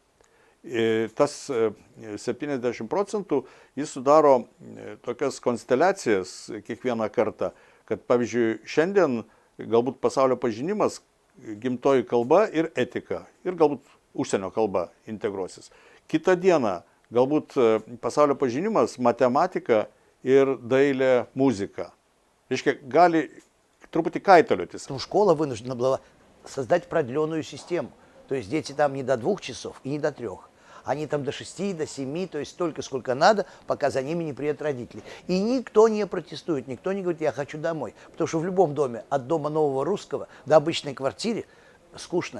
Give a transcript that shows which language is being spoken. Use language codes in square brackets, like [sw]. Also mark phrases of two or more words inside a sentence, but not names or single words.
[lt] Tas 70% jis sudaro tokias konsteliacijas kiekvieną kartą, kad pavyzdžiui šiandien galbūt pasaulio pažinimas, gimtoji kalba ir etika ir galbūt užsienio kalba integruosis. Kitą dieną galbūt pasaulio pažinimas, matematika ir dailė, muzika. Reiškia, gali truputį kaitaliotis. [ru] Школа вынуждена была создать продленную систему. То есть дети там не до 2 часов и не до 3. Они там до 6, до 7, то есть столько, сколько надо, пока за ними не приедут родители. И никто не протестует, никто не говорит, я хочу домой. Потому что в любом доме, от дома Нового Русского до обычной квартиры, скучно.